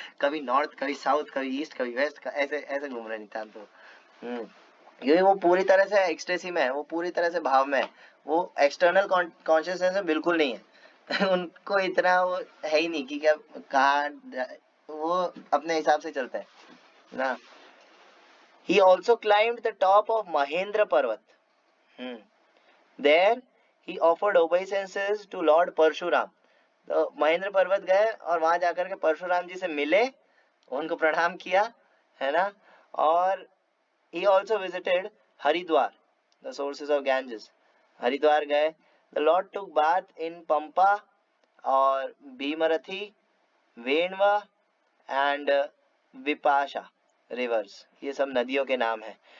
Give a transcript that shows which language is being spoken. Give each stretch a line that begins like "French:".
Hindi: कभी नॉर्थ, कभी साउथ, कभी ईस्ट, कभी वेस्ट, ऐसे ऐसे घूम रहे नित्यानंद प्रभु। क्योंकि वो पूरी तरह से एक्सटेसी में है, वो पूरी तरह से भाव में है, वो एक्सटर्नल कॉन्शियसनेस में बिल्कुल नहीं है। उनको इतना वो है ही नहीं कि क्या कहाँ, वो अपने हिसाब से चलता है ना।
English: He also climbed the top of Mahendra Parvat. There he offered obeisances to Lord Parshuram.
Hindi: तो महेंद्र पर्वत गए और वहां जाकर के परशुराम जी से मिले, उनको प्रणाम किया, है ना।
English: और he also visited Haridwar, the sources of Ganges.
Hindi: Haridwar गए।
English: The Lord took bath in Pampa और Bhimarathi, Venva and Vipasha rivers,
Hindi: ये सब नदियों के नाम है।